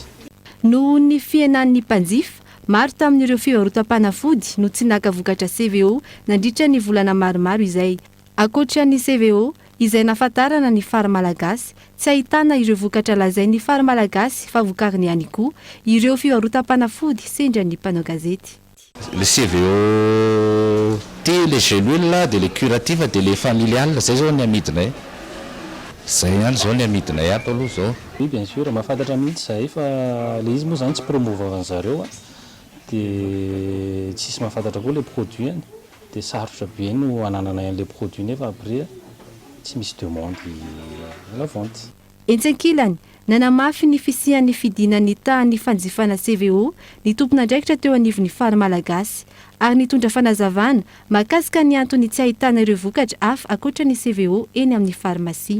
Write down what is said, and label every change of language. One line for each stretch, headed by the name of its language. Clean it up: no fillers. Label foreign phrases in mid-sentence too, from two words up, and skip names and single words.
Malagasy: Noho ny fihenan'ny mpanjifa, maro tamin'ireo fivarotam-panafody no tsy naka vokatra CVO nandritra ny volana maromaro izay. Ankoatra ny CVO izay nafatarana ny phare malagasy, tsy ahitana ireo vokatra lazain'ny phare malagasy fa vokariny ihany koa ireo fivarotam-panafody sendra ny mpanao gazety.
French: Le CVO T, les gélules, de les curatifs, de les familiales,
Malagasy: zay zao ny amidinay. Zay ihany zao ny amidinay ato aloha zao.
French: Oui, bien sûr,
Malagasy: mahafantatra mihitsy zay fa le izy moa zany tsy promouvoir an'zareo dia tsisy mahafantatra koa
French: le produit
Malagasy: any. dia sarotra be no anananay an'ilay produit nefa après tsy misy
French: demande la vente.
Malagasy: Entsankilany nanamafy ny fisian'ny fidinany tahan'ny fanjifana CVO ny tompon'andraikitra teo anivon'ny fary malagasy ary nitondra fanazavana mahakasika ny antony tsy ahitana ireo vokatra hafa akoatra ny CVO eny amin'ny farmasia.